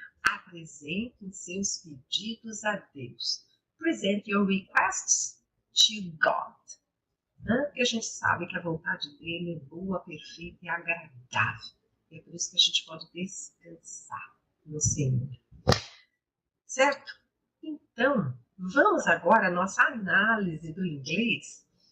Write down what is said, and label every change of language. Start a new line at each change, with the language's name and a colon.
Portuguese: Apresentem seus pedidos a Deus.
English: Present your requests to God.
Portuguese: Porque a gente sabe que a vontade dele é boa, perfeita e agradável. É por isso que a gente pode descansar no Senhor. Certo? Então, vamos agora à nossa análise do inglês.